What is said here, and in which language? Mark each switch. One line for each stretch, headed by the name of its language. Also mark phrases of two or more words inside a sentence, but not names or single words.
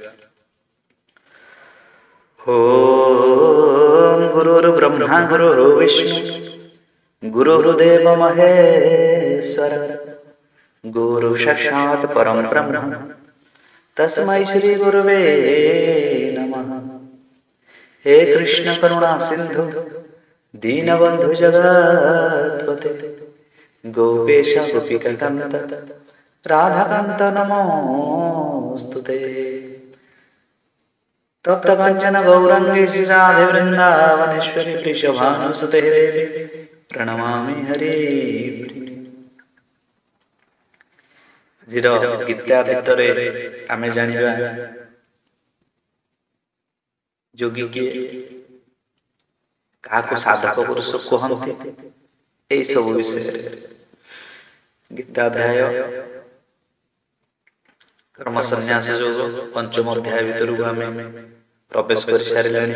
Sanskrit: ଓମ୍ ଗୁରୁର୍ ବ୍ରହ୍ମା ଗୁରୁର୍ ବିଷ୍ଣୁ ଗୁରୁର୍ଦେବ ମହେଶ୍ୱର ଗୁରୁ ସାକ୍ଷାତ୍ ପରଂ ବ୍ରହ୍ମ ତସ୍मै ଶ୍ରୀ ଗୁରବେ ନମଃ। हे कृष्ण करुणा सिंधु दीनबंधु जगत्पते गोपेश गोपिका कांत राधाकांत नमोस्तुते। तप्त कांचन गौरांगी श्री राधे वृंदावनेश्वरी वृषभानुसुते देवी प्रणमामि हरि।
Odia: ଆଜିର ଗୀତା ଭିତରେ ଆମେ ଜାଣିବା ଯୋଗୀ କିଏ, କାହାକୁ ସାଧକ ପୁରୁଷ କୁହନ୍ତି, ଏହି ସବୁ ବିଷୟରେ ଗୀତାଧ୍ୟାୟ କର୍ମ ସନ୍ନ୍ୟାସ ଯୋଗ ପଞ୍ଚମ ଅଧ୍ୟାୟ ଭିତରକୁ ଆମେ ପ୍ରବେଶ କରି ସାରିଲେଣି।